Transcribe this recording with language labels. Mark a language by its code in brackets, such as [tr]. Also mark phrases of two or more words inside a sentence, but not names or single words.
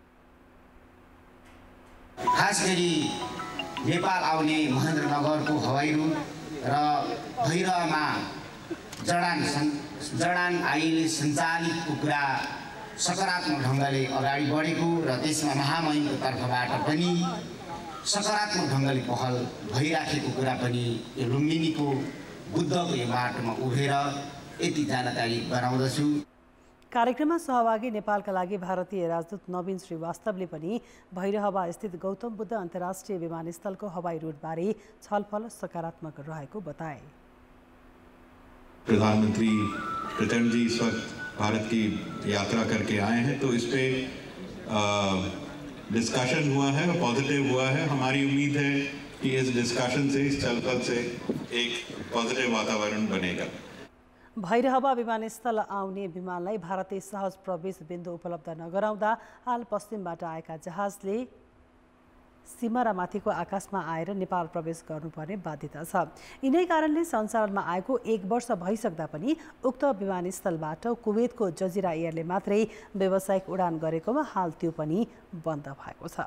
[ne] खास गरी नेपाल आउने महेन्द्रनगरको हवाई रुट र भैरवमा जडान आइएले सञ्चालितको कुरा सकारात्मक ढङ्गले अगाडि बढेको र त्यसमा महामहिमको तर्फबाट पनि सकारात्मक ढङ्गले पहल भइराखेको कुरा पनि यो लुम्बिनीको बुद्धको यो बाटोमा उभिएर यति जानकारी गराउँदछु। कार्यक्रममा सहभागी नेपालका लागि भारतीय राजदूत नवीन श्रीवास्तवले पनि भैरहवा स्थित गौतम बुद्ध अन्तर्राष्ट्रिय विमानस्थलको हवाई रुटबारे छलफल सकारात्मक रहेको बताए। [hi] प्रधानमंत्री प्रचंड जी इस वक्त भारत की यात्रा करके आए हैं, तो इस पे डिस्कशन हुआ है और पॉजिटिव हुआ है। हमारी उम्मीद है कि इस डिस्कशन से, इस छलफल से एक पॉजिटिव वातावरण बनेगा। [ne] भैरहवा विमानस्थल आउने विमानलाई भारतीय सहज प्रवेश बिन्दु उपलब्ध नगराउँदा हाल पश्चिमबाट आएका जहाजले सिमरामाथिको आकाशमा आएर नेपाल प्रवेश गर्नुपर्ने बाध्यता छ। यिनै कारणले सञ्चालनमा आएको 1 वर्ष भइसक्दा पनि उक्त विमानस्थलबाट कुवेतको जजिरा एयरले मात्रै व्यावसायिक उडान गरेकोमा हाल त्यो पनि बन्द भएको छ।